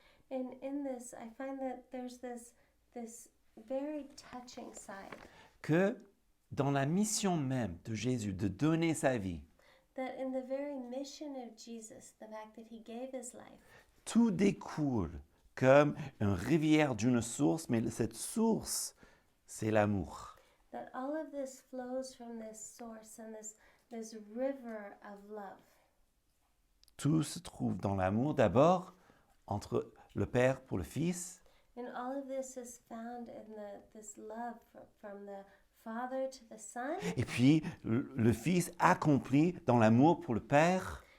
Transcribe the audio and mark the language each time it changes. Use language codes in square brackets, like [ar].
[en] And in this, I find that there's this very touching side, [fr] Que dans la mission même de Jésus de donner sa vie, [en] that in the very mission of Jesus, the fact that he gave his life, [fr] tout découle comme une rivière d'une source, mais cette source, c'est l'amour. [en] that all of this flows from this source and this river of love. [fr] Tout se trouve dans l'amour d'abord entre le Père pour le Fils, [en] And all of this is found in this love from the Father to the Son, [fr] et puis le Fils accompli dans l'amour pour le Père,